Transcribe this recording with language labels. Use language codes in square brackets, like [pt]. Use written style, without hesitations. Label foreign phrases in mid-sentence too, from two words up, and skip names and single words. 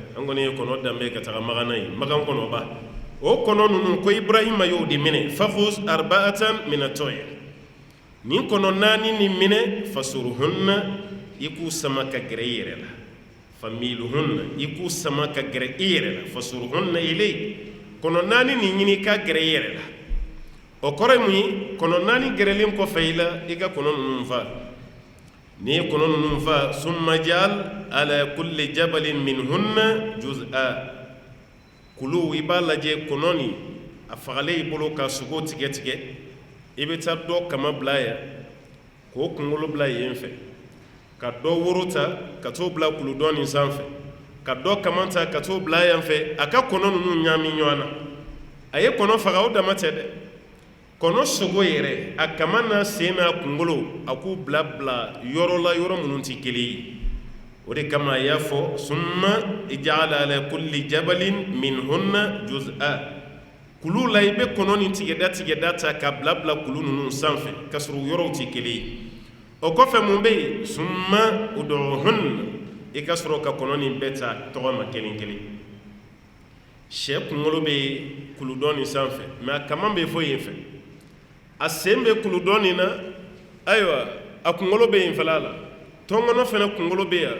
[bm] an kɔni ye kɔnɔ danbe ka taga magan na ye magan kɔnɔba o kɔnɔ ninnu ko ibrahima y'o de minɛ [ar] فخذ أربعة من الطير [bm] nin kɔnɔ naani ni minɛ fasuruhunna i k'u sama ka gɛrɛ i yɛrɛ la familuhunna i k'u sama ka gɛrɛ i yɛrɛ la [ar] فصرهن إلي [bm] kɔnɔ naani nin ɲini ka gɛrɛ i yɛrɛ la o kɔrɔ ye mun ye kɔnɔ naani gɛrɛlen kɔfɛ i la i ka kɔnɔ ninnu fa n'i ye kɔnɔ ninnu fa [ar] ثم اجعل على كل جبل منهن جزءا [bm] kulu i b'a lajɛ kɔnɔ nin a fagalen i bolo ka sogo tigɛ i bɛ taa dɔ kama bila yan k'o kunkolo bila yen fɛ ka dɔ woro ta ka t'o bila kuludɔn nin sanfɛ ka dɔ kama ta ka t'o bila yan fɛ a ka kɔnɔ ninnu ɲaami ɲɔgɔn na a ye kɔnɔ faga o dama tɛ dɛ kɔnɔ sogo yɛrɛ a kama n'a sen n'a kunkolo a k'u bila yɔrɔ la yɔrɔ minnu tɛ kelen ye o de kama a y'a fɔ [ar] ثم اجعل على كل جبل منهن جزءا [bm] kulu la i bɛ kɔnɔ ni tigɛda ta ka bila kulu ninnu sanfɛ ka sɔrɔ yɔrɔw tɛ kelen ye o kɔfɛ mun bɛ yen [ar] ثم ادعهن [bm] i ka sɔrɔ ka kɔnɔ nin bɛɛ ta tɔgɔ ma kelen sɛ kunkolo bɛ kuludɔn nin sanfɛ mɛ a kama bɛ fɔ yen fɛ a sen bɛ kuludɔn nin na ayiwa a kunkolo bɛ yen fɛla la tɔnkɔnɔ fana kunkolo bɛ yan